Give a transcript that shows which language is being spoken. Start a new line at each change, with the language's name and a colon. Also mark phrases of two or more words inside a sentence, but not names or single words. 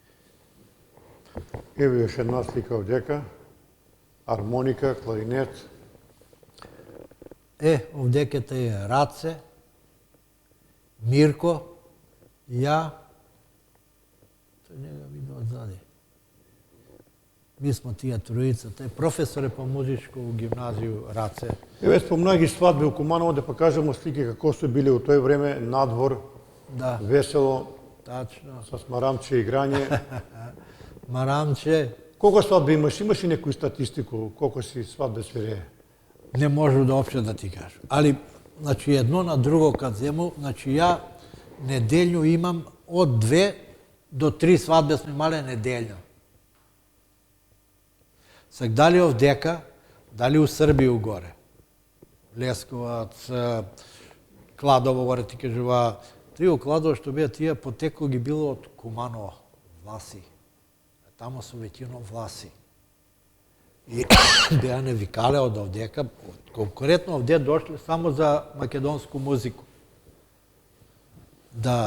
Macedonian: Еве еш една слика овдека, армоника, кларинет. Овдека тај е Раце, Мирко, ја, тој не го видно одзади.
Serbian: Mi smo tija trojica, taj profesor je po muzičku u gimnaziju Race.
Macedonian: Еве спомна ги свадби у Куманово, да покажемо слики како се биле у тој време, надвор, Да, весело,
Serbian: tačno.
Macedonian: с марамче играње. Maramče, Колку свадби имаш? Имаш ли некој статистику колку си свадбе свирее?
Serbian: ne možu da opšte da ti kažu. Ali, znači, jedno na drugo kad zemu, znači, ja nedeljnu imam od 2 do 3 svadbe smo imali nedeljno. Sad, da li ovdeka, da li u Srbiju gore, Leskovac, Kladovo, gore ti kažuva,
Macedonian: Трио кладово што беа тие потекло ги било од Куманово, Власи. Тамо се веќино Власи. И беа не викале од овдека, конкретно овде дошле само за македонску музику. Да.